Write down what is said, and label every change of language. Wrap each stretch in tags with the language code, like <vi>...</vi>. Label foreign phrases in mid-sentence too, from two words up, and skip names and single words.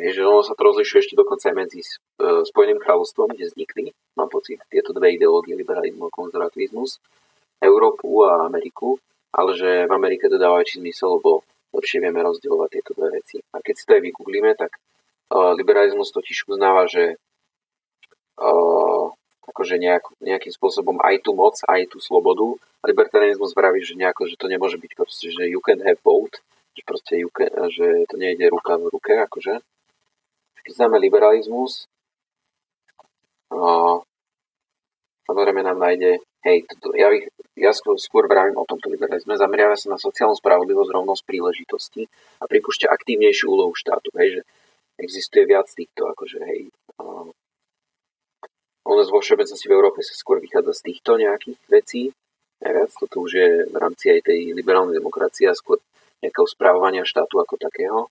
<sk>Hej, že ono sa to rozlišuje ešte dokonca aj medzi Spojeným kráľovstvom, kde vznikli, mám pocit, tieto dve ideológie, liberalizmus a konzervativizmus, Európu a Ameriku, ale že v Amerike to dáva väčší zmysel, lebo lepšie vieme rozdielovať tieto dve veci. A keď si to aj vygooglíme, tak liberalizmus totiž uznáva, že akože nejakým spôsobom aj tú moc, aj tú slobodu. A libertarianizmus vraví, že nejako, že to nemôže byť proste, že</sk> <en>you can have both,</en> <sk>že proste že to nejde ruka v ruke, akože. Keď známe liberalizmus, samozrejme nám nájde, ja skôr vravím o tomto liberalizme, zameriava sa na sociálnu spravodlivosť, rovnosť príležitosti a pripúšťa aktívnejšiu úlohu štátu, hej, že existuje viac týchto, akože, hej, u nás vo všeobecnosti v Európe sa skôr vychádza z týchto nejakých vecí, najviac, toto už je v rámci aj tej liberálnej demokracie a skôr nejakého správovania štátu ako takého.</sk>